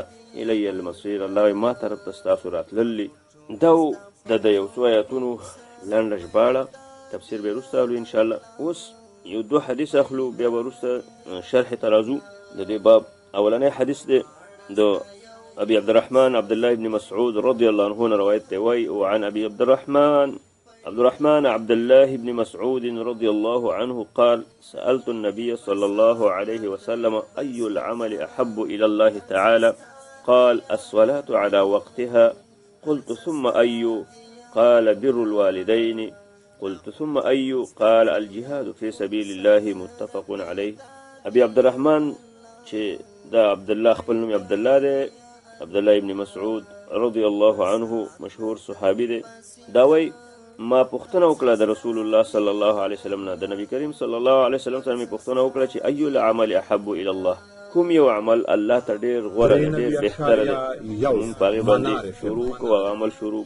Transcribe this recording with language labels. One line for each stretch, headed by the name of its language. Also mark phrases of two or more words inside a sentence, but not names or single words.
Arabic: الی المصیر،
Pashto: الله وایي ما طرف ته ستاسو راتللی. دا د یو څو آیاتونو لنډه ژباړه، تفسیر به وروسته اولو انشاءالله. اوس یو دو حدیث اخلو، بیا به وروسته شرح ته راځو د دې باب. اولنی حدیث دی د ابي عبد الرحمن عبد الله بن مسعود
Arabic: رضي الله عنه
Pashto: روایت دی، وایي
Arabic: وعن ابي عبد الرحمن عبد الله بن مسعود رضي الله عنه قال سألت النبي صلى الله عليه وسلم أي العمل أحب إلى الله تعالى؟ قال الصلاة على وقتها. قلت ثم أي؟ قال بر الوالدين. قلت ثم أي؟ قال الجهاد في سبيل الله متفق عليه.
Pashto: ابي عبدالرحمن چې دا عبدالله خپل نوم عبدالله دی، عبدالله ابن مسعود رضی الله عنه مشهور صحابي دی، دا وی ما پوښتنه وکړه د رسول الله
Arabic: صلی الله علیه وسلم
Pashto: نه، د نبی کریم
Arabic: صلی الله علیه وسلم
Pashto: سره مې پوښتنه وکړه چې
Arabic: ای العمل احب الى الله،
Pashto: کوم یو عمل الله ته ډېر غوره دی، ډېر بهتره دی، موږ په هغې باندې شروع کړو، هغه عمل شروع.